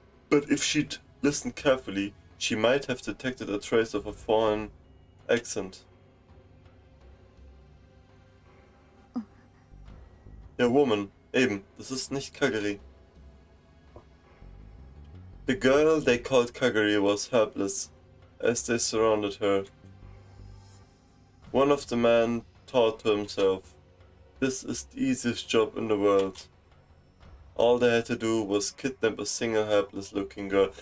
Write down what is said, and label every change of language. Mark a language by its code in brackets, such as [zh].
[en] But if she'd listened carefully, she might have detected a trace of a foreign accent. [de] Der Woman, eben, das ist nicht Kagari. [en] The girl they called Kagari was helpless as they surrounded her. One of the men thought to himself, this is the easiest job in the world. All they had to do was kidnap a single helpless looking girl.